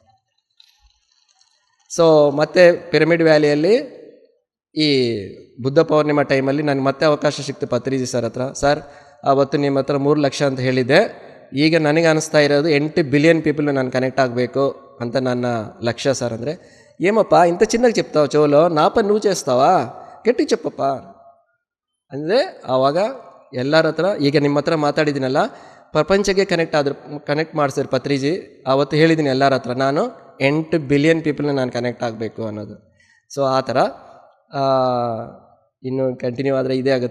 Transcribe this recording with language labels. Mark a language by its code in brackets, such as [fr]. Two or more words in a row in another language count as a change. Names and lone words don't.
[kn] ಸೊ ಮತ್ತೆ ಪಿರಮಿಡ್ ವ್ಯಾಲಿಯಲ್ಲಿ ಈ ಬುದ್ಧ ಪೌರ್ಣಿಮಾ ಟೈಮಲ್ಲಿ ನನಗೆ ಮತ್ತೆ ಅವಕಾಶ ಸಿಕ್ತು ಪತ್ರಿಜಿ ಸರ್ ಹತ್ರ. ಸರ್, ಆವತ್ತು ನಿಮ್ಮ ಹತ್ರ 3 ಲಕ್ಷ ಅಂತ ಹೇಳಿದ್ದೆ, ಈಗ ನನಗೆ ಅನಿಸ್ತಾ ಇರೋದು 8 [en] billion people [kn] ನಾನು ಕನೆಕ್ಟ್ ಆಗಬೇಕು ಅಂತ ನನ್ನ ಲಕ್ಷ್ಯ ಸರ್. ಅಂದರೆ [te] ఏమప్పా ఇంత చిన్నగా చెప్తావు చెవులో, నా పని నువ్వు చేస్తావా, గట్టి చెప్పಪ್ಪ [kn] ಅಂದರೆ ಆವಾಗ ಎಲ್ಲರ ಹತ್ರ ಈಗ ನಿಮ್ಮ ಹತ್ರ ಮಾತಾಡಿದ್ದೀನಲ್ಲ, ಪ್ರಪಂಚಕ್ಕೆ ಕನೆಕ್ಟ್ ಮಾಡಿಸಿದ್ರು ಪತ್ರಿಜಿ. ಆವತ್ತು ಹೇಳಿದ್ದೀನಿ ಎಲ್ಲರ ಹತ್ರ, ನಾನು 8 [en] billion people [kn] ನಾನು ಕನೆಕ್ಟ್ ಆಗಬೇಕು ಅನ್ನೋದು. ಸೊ ಆ ಥರ ಇನ್ನು ಕಂಟಿನ್ಯೂ ಆದರೆ ಇದೇ ಆಗುತ್ತೆ.